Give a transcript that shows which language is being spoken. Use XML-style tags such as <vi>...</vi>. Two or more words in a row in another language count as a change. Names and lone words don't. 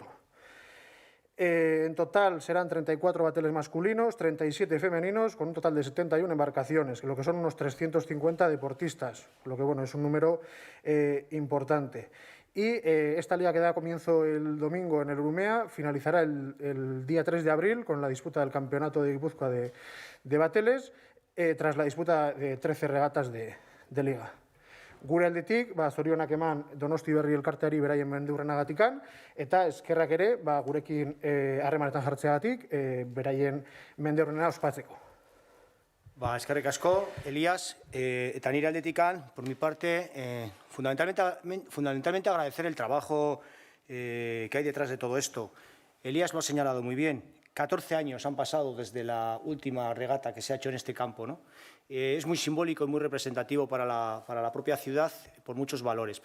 <es>En total serán 34 bateles masculinos, 37 femeninos, con un total de 71 embarcaciones, lo que son unos 350 deportistas, lo que es un número importante. Y esta liga que da comienzo el domingo en el Urumea finalizará el día 3 de abril con la disputa del Campeonato de Guipúzcoa de Bateles, tras la disputa de 13 regatas de liga.</es> <eu>Gure aldetik, zorionak eman Donosti Berri elkarteari beraien mendeurrenagatikan, eta eskerrak ere, gurekin harremanetan jartzeagatik, beraien mendeurrena ospatzeko. Eskerrik asko, Elías, eta nire aldetikan,</eu> <es>por mi parte, fundamentalmente agradecer el trabajo que hay detrás de todo esto. Elías lo ha señalado muy bien. 14 años han pasado desde la última regata que se ha hecho en este campo, ¿no? Es muy simbólico y muy representativo para la propia ciudad por muchos valores.</es>